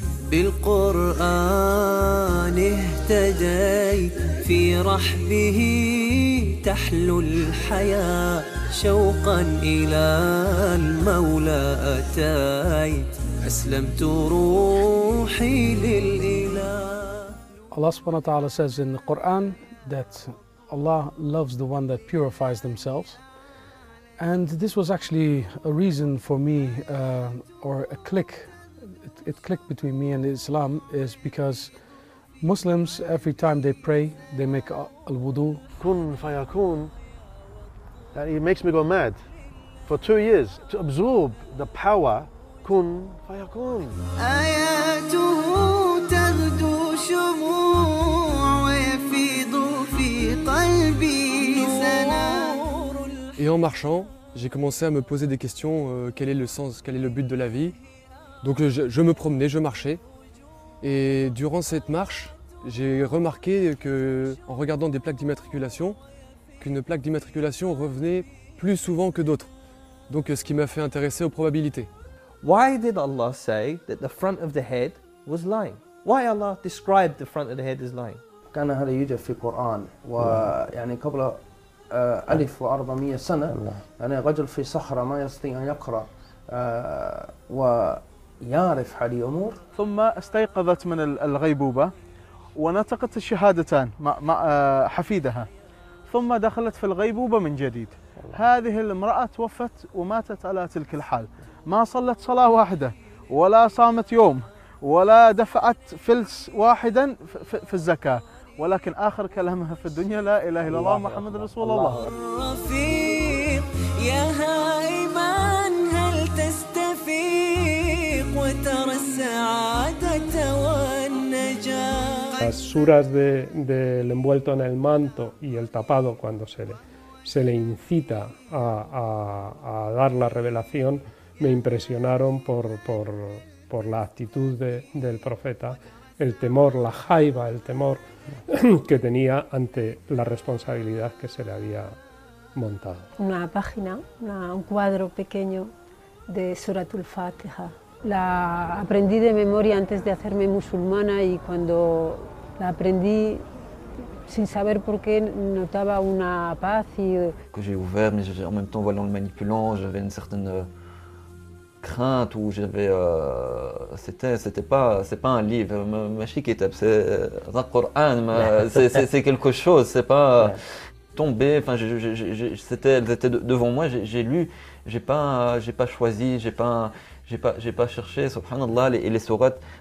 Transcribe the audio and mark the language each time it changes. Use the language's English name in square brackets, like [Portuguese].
[Arabic] بالقرآن اهتديت في رحبه تحلو الحياة شوقا إلى المولى أتيت أسلمت روحي لله. [English] Allah [Arabic] سبحانه وتعالى [English] says in the Quran that Allah loves the one that purifies themselves. And this was actually a reason for me or a click. It clicked between me and Islam is because Muslims, every time they pray, they make al-wudu. Kun fayakun, it makes me go mad for 2 years to absorb the power. Kun fayakun. [Arabic] Ayatuhu tagdu shumu' wa yafidu fi qalbi sana. [French] Et en marchant, j'ai commencé à me poser des questions, quel est le sens, quel est le but de la vie. Donc je me promenais, je marchais, et durant cette marche, j'ai remarqué que, en regardant des plaques d'immatriculation, qu'une plaque d'immatriculation revenait plus souvent que d'autres. Donc ce qui m'a fait intéresser aux probabilités. [English] Why did Allah say that the front of the head was lying? Why Allah described the front of the head as lying? [Arabic] كان هذا يوجد في القرآن ويعني قبل ألف وأربعمية سنة يعني رجل في صخرة ما يستطيع أن يقرأ و يعرف هذه الأمور. ثم استيقظت من الغيبوبة ونطقت الشهادتان مع حفيدها ثم دخلت في الغيبوبة من جديد. هذه المرأة توفت وماتت على تلك الحال، ما صلت صلاة واحدة ولا صامت يوم ولا دفعت فلس واحدا في الزكاة، ولكن آخر كلامها في الدنيا لا إله إلا الله محمد رسول الله. رفيق يا هيمان هل تستفيق وترى السعادة والنجاة. [Spanish] Las suras del envuelto en el manto y el tapado, cuando se le incita a dar la revelación, me impresionaron por la actitud del profeta, el temor, la jaiba, el temor que tenía ante la responsabilidad que se le había montado. Una página, un cuadro pequeño de Suratul Fatiha. La aprendí de memoria antes de hacerme musulmana y cuando la aprendí, sin saber por qué notaba una paz y [French] que j'ai ouvert mais en même temps voilà en le manipulant j'avais une certaine crainte ou j'avais c'était pas un livre [Arabic] ma chikitab [French] c'est un Coran c'est quelque chose c'est pas tombé enfin elles étaient devant moi j'ai lu j'ai pas choisi, j'ai pas cherché subhanallah les sourates